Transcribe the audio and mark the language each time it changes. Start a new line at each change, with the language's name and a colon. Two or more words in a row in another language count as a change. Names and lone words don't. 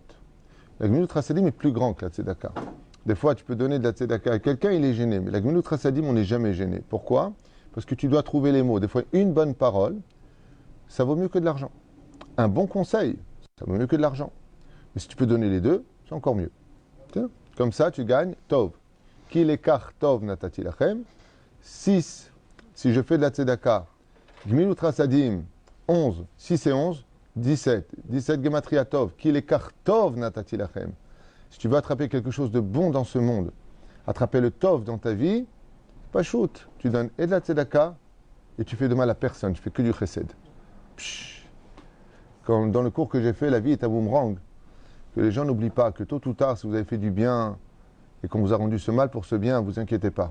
French: La
Hebrew: גמילות חסדים
French: est plus grand que la tzedaka. Des fois, tu peux donner de la tzedaka à quelqu'un, il est gêné. Mais la
Hebrew: גמילות חסדים,
French: on n'est jamais gêné. Pourquoi? Parce que tu dois trouver les mots. Des fois, une bonne parole, ça vaut mieux que de l'argent. Un bon conseil, ça vaut mieux que de l'argent. Mais si tu peux donner les deux, c'est encore mieux. Comme ça, tu gagnes Tov.
Hebrew: כי לקח טוב נתתי לכם.
French: 6, si je fais de la tzedaka,
Hebrew: גמילות חסדים,
French: 11, 6 et 11, 17. 17
Hebrew: גימטריה טוב. כי לקח טוב נתתי לכם.
French: Si tu veux attraper quelque chose de bon dans ce monde, attraper le Tov dans ta vie, pas shoot. Tu donnes et de la tzedaka et tu fais de mal à personne. Tu fais que du chesed. Comme dans le cours que j'ai fait, la vie est un boomerang. Que les gens n'oublient pas que tôt ou tard, si vous avez fait du bien et qu'on vous a rendu ce mal pour ce bien, ne vous inquiétez pas.